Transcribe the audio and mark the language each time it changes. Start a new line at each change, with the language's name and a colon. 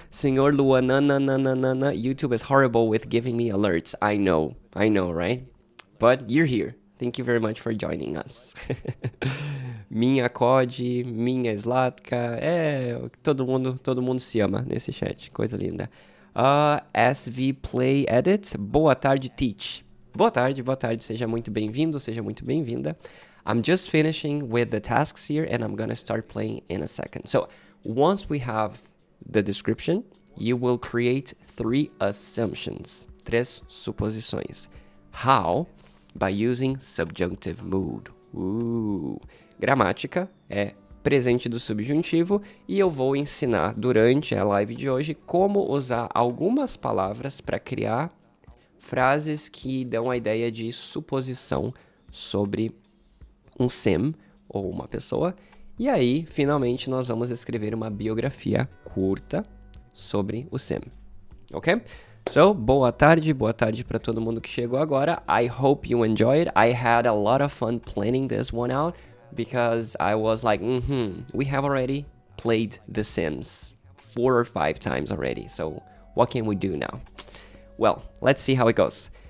English: Senhor Luanana, YouTube is horrible with giving me alerts. I know, right? But you're here. Thank you very much for joining us.
Portuguese: Minha Code, minha Slatka. Todo mundo se ama nesse chat. Coisa linda. SV Play Edit. Boa tarde, Teach. Boa tarde. Seja muito bem-vindo, seja muito bem-vinda.
English: I'm just finishing with the tasks here and I'm gonna start playing in a second. So once we have the description, you will create 3 assumptions, 3 suposições. How? By using subjunctive mood.
Portuguese: Gramática é presente do subjuntivo e eu vou ensinar durante a live de hoje como usar algumas palavras para criar frases que dão a ideia de suposição sobre um sim ou uma pessoa. E aí, finalmente, nós vamos escrever uma biografia curta sobre o sim. Ok? So, boa tarde para todo mundo que chegou agora.
English: I hope you enjoyed. I had a lot of fun planning this one out because I was like, we have already played The Sims 4 or 5 times already. So, what can we do now? Well, let's see how it goes.